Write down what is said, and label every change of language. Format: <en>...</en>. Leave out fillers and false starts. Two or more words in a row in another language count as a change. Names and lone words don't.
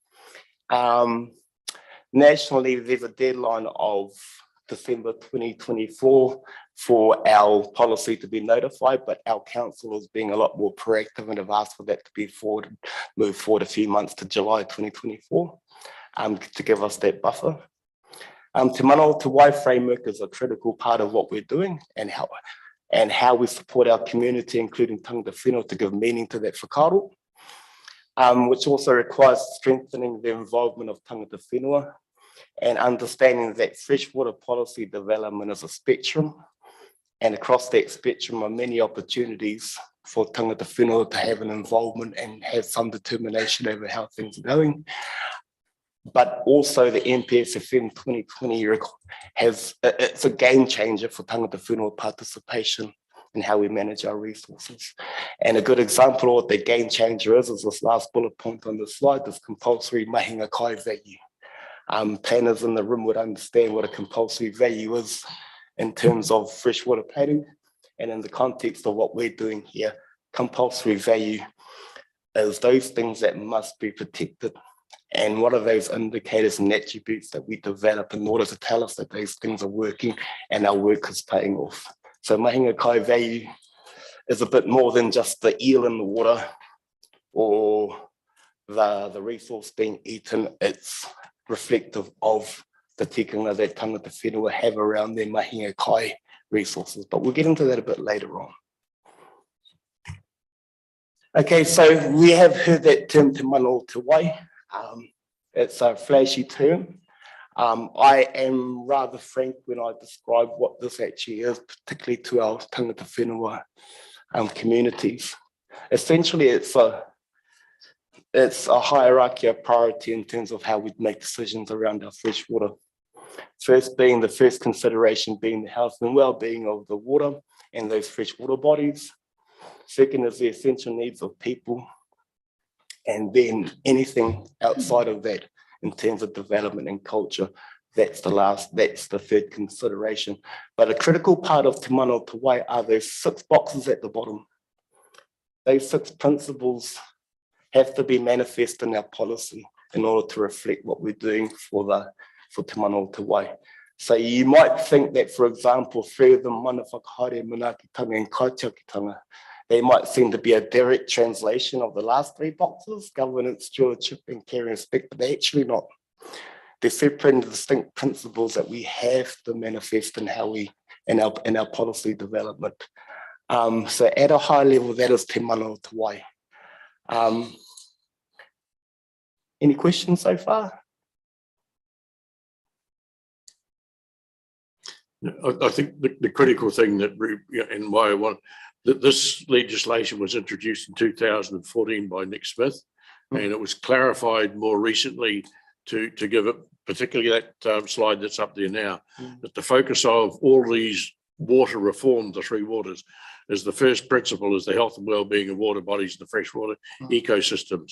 <en>Nationally, there's a deadline of December 2024 for our policy to be notified, but our council is being a lot more proactive and have asked for that to be moved forward a few months to July 2024 to give us that buffer.</en> <mi>Te mana o te wai</mi> <en>framework is a critical part of what we're doing and how we support our community, including</en> <mi>tangata whenua,</mi> <en>to give meaning to that whakaaro, which also requires strengthening the involvement of</en> <mi>tangata whenua</mi> <en>and understanding that freshwater policy development is a spectrum, and across that spectrum are many opportunities for</en> <mi>tangata whenua</mi> <en>to have an involvement and have some determination over how things are going. But also the NPSFM 2020 it's a game changer for</en> <mi>tangata whenua</mi> <en>participation and how we manage our resources. And a good example of what the game changer is this last bullet point on the slide, this compulsory</en> <mi>mahinga kai</mi> <en>value. Planners in the room would understand what a compulsory value is in terms of freshwater planning, and in the context of what we're doing here, compulsory value is those things that must be protected. And what are those indicators and attributes that we develop in order to tell us that those things are working and our work is paying off? So</en> <mi>Mahinga Kai</mi> <en>value is a bit more than just the eel in the water or the resource being eaten. It's reflective of the tikanga that</en> <mi>tangata whenua</mi> <en>have around their</en> <mi>Mahinga Kai</mi> <en>resources, but we'll get into that a bit later on. Okay, so we have heard that term</en> <mi>te mana o te wai.</mi> <en>It's a flashy term. I am rather frank when I describe what this actually is, particularly to our</en> <mi>tangata whenua</mi> <en>communities. Essentially, it's a hierarchy of priority in terms of how we make decisions around our fresh water. The first consideration being the health and well-being of the water and those freshwater bodies. Second is the essential needs of people. And then anything outside of that in terms of development and culture, that's the third consideration. But a critical part of</en> <mi>te mana o te wai</mi> <en>are those 6 boxes at the bottom. Those 6 principles have to be manifest in our policy in order to reflect what we're doing for</en> <mi>te mana o te wai.</mi> <en>So you might think that, for example, 3 of them,</en> <mi>mana whakahaere, manaakitanga and kaitiakitanga,</mi> <en>they might seem to be a direct translation of the last 3 boxes, governance, stewardship, and care and respect, but they're actually not. They're separate and distinct principles that we have to manifest in how in our policy development. So at a high level, that is</en> <mi>te mana o te wai.</mi> <en>Any questions so far? I think the critical thing that, and why I want, that this legislation was introduced in 2014 by Nick Smith, and it was clarified more recently to give it, particularly that slide that's up there now, that the focus of all these water reforms, the 3 waters, is the first principle is the health and well-being of water bodies and the freshwater ecosystems.</en>